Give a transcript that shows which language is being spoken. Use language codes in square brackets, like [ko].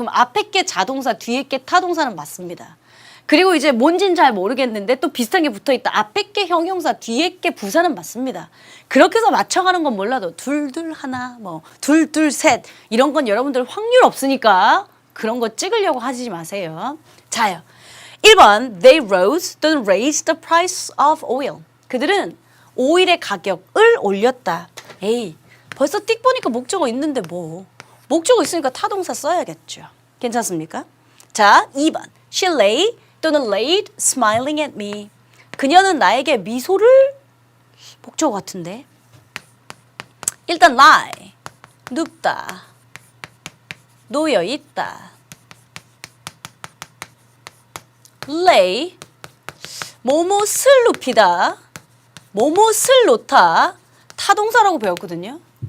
[ko] 그럼 앞에 게 자동사, 뒤에 게 타동사는 맞습니다. 그리고 이제 뭔진 잘 모르겠는데 또 비슷한 게 붙어 있다. 앞에 게 형용사, 뒤에 게 부사는 맞습니다. 그렇게 해서 맞춰가는 건 몰라도 둘, 하나, 뭐 둘, 셋 이런 건 여러분들 확률 없으니까 그런 거 찍으려고 하지 마세요. 자요. 1번, [en] they rose [ko] 또는 [en] raised the price of oil. [ko] 그들은 오일의 가격을 올렸다. 에이, 벌써 띡 보니까 목적어 있는데 뭐. 목적어 있으니까 타동사 써야겠죠. 괜찮습니까? 자, 2번, [en] she lay [ko] 또는 [en] laid smiling at me. [ko] 그녀는 나에게 미소를 목적어 같은데. 일단 lie, 눕다, 놓여있다. lay, 뭐뭇을 눕히다, 뭐뭇을 놓다, 타동사라고 배웠거든요.